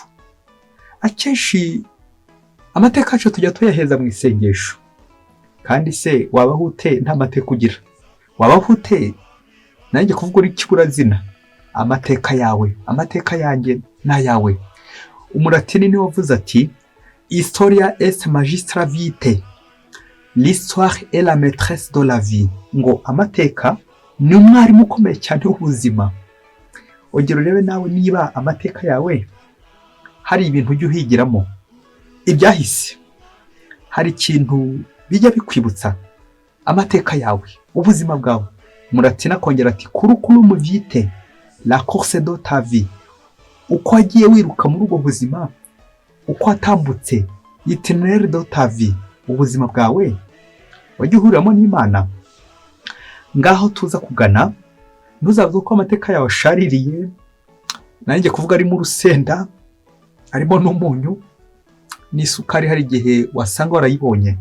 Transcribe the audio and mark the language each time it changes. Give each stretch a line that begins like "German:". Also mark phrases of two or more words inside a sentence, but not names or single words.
Kinyarwanda: Akenshi amateka yacu tujya tuyaheza mu isengesho, kandi se wabaho ute nta mateka ugira? Wabaho ute nanjye kuvuga uri kiburazina? Amateka yawe, amateka yanjye n'ayawe. Umulatini niwe wavuze ati
Latin: historia est magistra vitae,
French: l'histoire est la maîtresse de la vie.
Kinyarwanda: Ngo amateka ni umwarimu ukomeye cyane w'ubuzima. Ongera urebe nawe niba amateka yawe hari ibintu ujya uhigiramo ibyahise, hari ikintu bijya bikwibutsa amateka yawe, ubuzima bwawe. Umulatini akongera ati
Latin: curriculum vitae,
French: la course de ta vie.
Kinyarwanda: Uko wagiye wiruka muri ubwo buzima, uko watambutse,
French: itinéraire de ta vie,
Kinyarwanda: ubuzima bwawe wagiye uhuriramo n'Imana. Ngaho tuza kugana, ntuzavuga ko amateka yawe ashaririye, nanjye kuvuga ari mu rusenda, arimo n'umunyu n'isukari, hari igihe wasanga warayibonye.